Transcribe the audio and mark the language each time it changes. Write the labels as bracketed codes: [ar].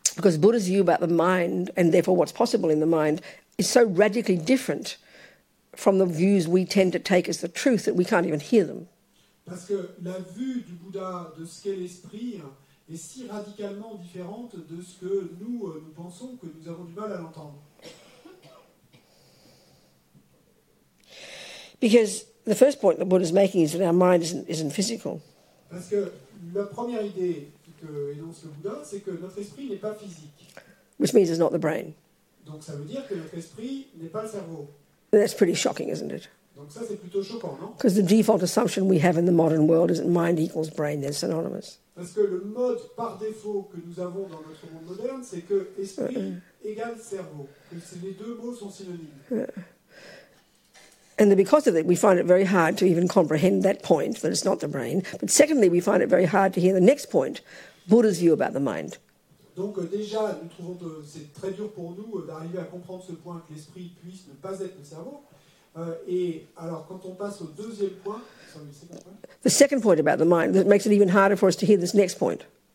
[en] Because Buddha's view about the mind, and therefore what's possible in the mind, is so radically different from the views we tend to take as the truth that we can't even hear them. [fr] Parce que la vue du Bouddha de ce qu'est l'esprit est si radicalement différente de ce que nous pensons que nous avons du mal à l'entendre. [en] Because the first point that Buddha's making is that our mind isn't physical. [fr] Parce que la première idée que énonce le Bouddha, c'est que notre esprit n'est pas physique. [en] Which means it's not the brain. [fr] Donc ça veut dire que notre esprit n'est pas le cerveau. [en] And that's pretty shocking, isn't it? [fr] Donc ça, c'est plutôt choquant, non? [en] Because the default assumption we have in the modern world is that mind equals brain. They're synonymous. [fr] Parce que le mode par défaut que nous avons dans notre monde moderne, c'est que esprit égale cerveau. Que les deux mots sont synonymes. [en] And because of that, we find it very hard to even comprehend that point, that it's not the brain. But secondly, we find it very hard to hear the next point, Buddha's view about the mind. [fr] Donc déjà, nous trouvons que c'est très dur pour nous d'arriver à comprendre ce point, que l'esprit puisse ne pas être le cerveau. Et alors, quand on passe au deuxième point, [en] the second point about the mind, that makes it even harder for us to hear this next point.